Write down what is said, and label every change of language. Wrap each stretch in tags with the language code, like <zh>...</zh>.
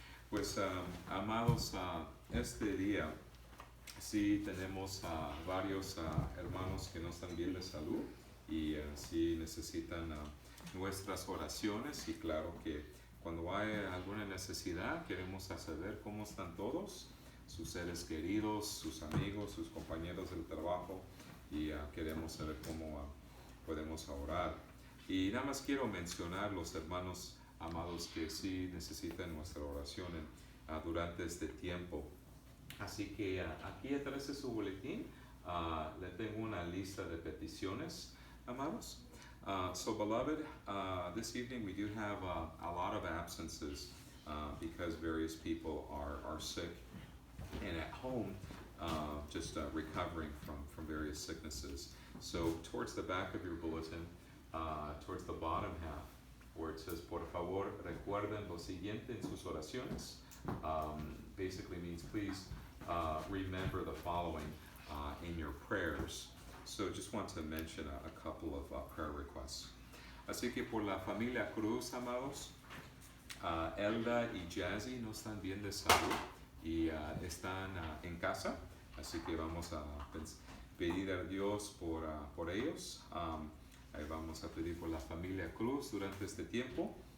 <es>Pues amados, este día sí tenemos varios hermanos que no están bien de salud y sí necesitan nuestras oraciones, y claro que cuando hay alguna necesidad queremos saber cómo están todos, sus seres queridos, sus amigos, sus compañeros del trabajo, y queremos saber cómo podemos orar. Y nada más quiero mencionar los hermanos amados que sí necesitan nuestra oración durante este tiempo. Así que aquí atrás de su boletín le tengo una lista de peticiones, amados.</es> <en>So beloved, this evening we do have a lot of absences because various people are sick and at home just recovering from various sicknesses. So towards the back of your bulletin, towards the bottom half, where it says,</en> <es>por favor, recuerden lo siguiente en sus oraciones,</es> <en>basically means please remember the following in your prayers. So just want to mention a couple of prayer requests.</en> <es>Así que por la familia Cruz, amados, Elda y Jazzy no están bien de salud y están en casa, así que vamos a pedir a Dios por ellos. Ahí vamos a pedir por la familia Cruz durante este tiempo.</es>